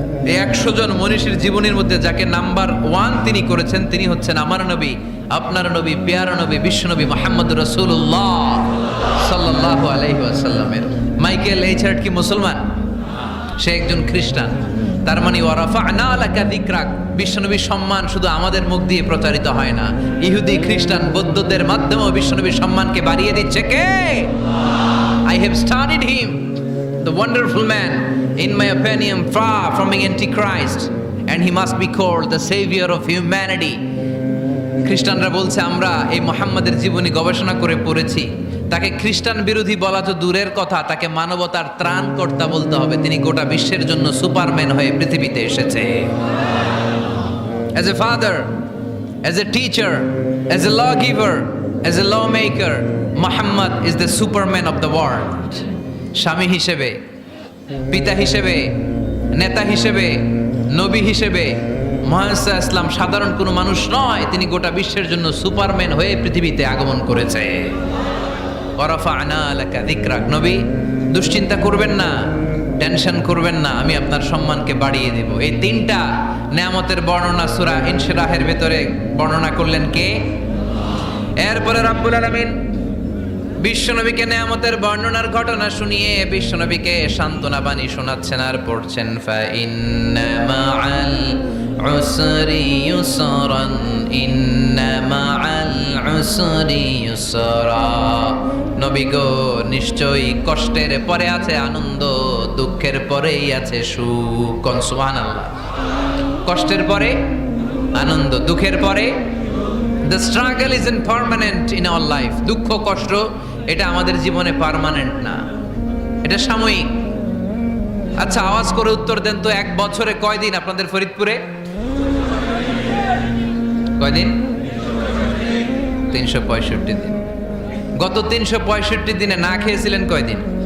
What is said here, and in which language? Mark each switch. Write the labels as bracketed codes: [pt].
[bn] এই 100 জন মনীষীর জীবনীর মধ্যে যাকে নাম্বার 1 তিনি করেছেন, তিনি হচ্ছেন আমার নবী, আপনার নবী, পেয়ারা নবী, বিশ্বনবী মুহাম্মদ রাসূলুল্লাহ সাল্লাল্লাহু আলাইহি ওয়াসাল্লামের। মাইকেল এইচ হার্ট কি মুসলমান? সে একজন খ্রিস্টান। তার মানে [ar] ওয়ারাফা'না লাকা যিকরাক, [bn] বিশ্বনবীর সম্মান শুধু আমাদের মুখ দিয়ে প্রচারিত হয় না, ইহুদি, খ্রিস্টান, বৌদ্ধদের মাধ্যমেও বিশ্বনবীর সম্মানকে বাড়িয়ে দিচ্ছে কে? [en] I have studied him, the wonderful man, in my opinion, far from being antichrist, and he must be called the savior of humanity. [bn] খ্রিস্টানরা বলছে আমরা এই মুহাম্মাদের জীবনী গবেষণা করে পড়েছি, তাকে খ্রিস্টান বিরোধী বলা তো দূরের কথা, তাকে মানবতার ত্রাণকর্তা বলতে হবে। তিনি গোটা বিশ্বের জন্য সুপারম্যান হয়ে পৃথিবীতে এসেছে। [en] As a father, as a teacher, as a lawgiver, as a lawmaker, Muhammad is the superman of the world. [bn] স্বামী হিসেবে, পিতা হিসেবে, নেতা হিসেবে, নবী হিসেবে মুহাম্মদ সাল্লাল্লাহু আলাইহি ওয়াসাল্লাম সাধারণ কোনো মানুষ নয়, তিনি গোটা বিশ্বের জন্য সুপারম্যান হয়ে পৃথিবীতে আগমন করেছে। [ar] ওয়ারাফা'না লাকা যিকরাক, [bn] নবী দুশ্চিন্তা করবেন না, টেনশন করবেন না, আমি আপনার সম্মানকে বাড়িয়ে দেব। এই তিনটা নেয়ামতের বর্ণনা সূরা ইনশিরাহের ভেতরে বর্ণনা করলেন কে? এরপরে রাব্বুল আলামিন বিশ্বনবীকে নেয়ামতের বর্ণনার ঘটনা শুনিয়ে বিশ্বনবীকে সান্ত্বনা বাণী শোনাচ্ছেন আর পড়ছেন, [ar] ফা ইন্না মা'আল উসরি ইউসরান, ইন্না মা'আল উসরি ইউসরা। [bn] নবী গো, নিশ্চয়ই কষ্টের পরে আছে আনন্দ, দুঃখের পরেই আছে সুখ। কোন সুবহানাল্লাহ। কষ্টের পরে আনন্দ, দুঃখের পরে। [en] The struggle isn't permanent in our life. [bn] দুঃখ কষ্ট এটা আমাদের জীবনে পার্মানেন্ট না, এটা সাময়িক। আচ্ছা, আওয়াজ করে উত্তর দেন তো, এক বছরে কয়দিন আপনাদের ফরিদপুরে? কয়দিন? 365 দিন। গত 365 দিনে না খেয়েছিলেন কয়দিন?